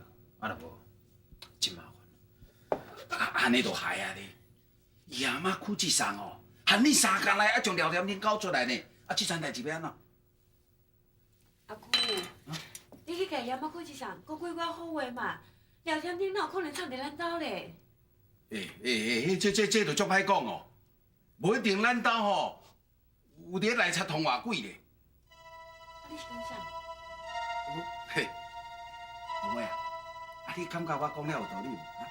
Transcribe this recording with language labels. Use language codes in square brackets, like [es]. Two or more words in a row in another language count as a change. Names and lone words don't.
[nan] 啊，若无，真麻烦。安尼就害啊你！夜妈哭一场哦，喊你3天来，将廖添丁搞出来呢。这场代志要安怎？阿姑，你去甲爷妈开一场，讲几寡好话嘛。廖添丁哪有可能藏伫咱兜咧？这就足歹讲哦。无一定咱兜吼有伫内贼通偌鬼咧。你是讲啥？嘿，妹妹啊，你感觉我讲了有道理无？